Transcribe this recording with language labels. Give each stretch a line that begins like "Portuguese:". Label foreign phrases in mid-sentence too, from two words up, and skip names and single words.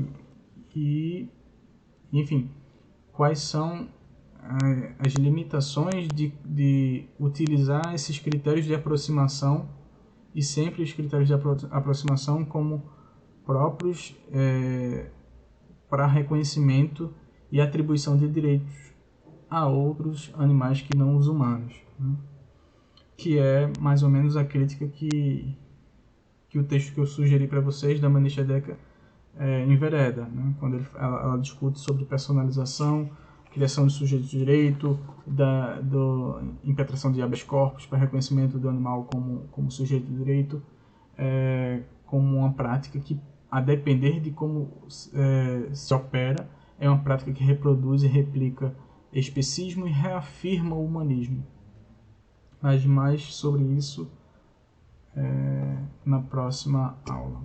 Portuguese: E, enfim, quais são as limitações de utilizar esses critérios de aproximação, e sempre os critérios de aproximação como próprios para reconhecimento e atribuição de direitos a outros animais que não os humanos. Né? Que é mais ou menos a crítica que o texto que eu sugeri para vocês, da Manisha Deca, envereda, né? Quando ela discute sobre personalização, criação de sujeito de direito, da impetração de
Latin: habeas corpus
Portuguese: para reconhecimento do animal como sujeito de direito, como uma prática que, a depender de como se opera, é uma prática que reproduz e replica especismo e reafirma o humanismo. Mas mais sobre isso na próxima aula.